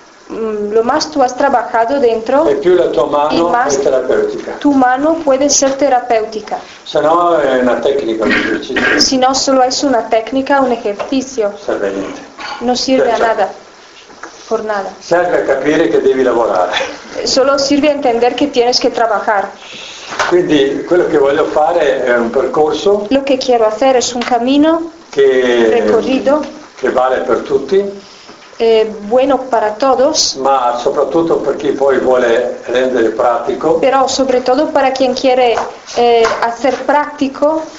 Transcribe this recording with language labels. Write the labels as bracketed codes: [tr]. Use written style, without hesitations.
[es] Lo más tú has trabajado dentro. [it] E più la tua mano [es] es terapéutica. Tu mano puede ser terapéutica. [it] Se no è una tecnica, un esercizio. [es] Si no solo es una técnica, un ejercicio. [it] Serve niente. [es] No sirve a nada. Por nada. [it] Serve a capire che devi lavorare. [es] Solo sirve a entender que tienes que trabajar. [it] Quindi quello che voglio fare è un percorso. [es] Lo che quiero hacer es un camino. [it] Che [es] recorrido. [it] Che vale per tutti. [es] Bueno para todos. [it] Ma soprattutto per chi poi vuole rendere pratico. [es] Pero sobre todo para quien quiere hacer práctico.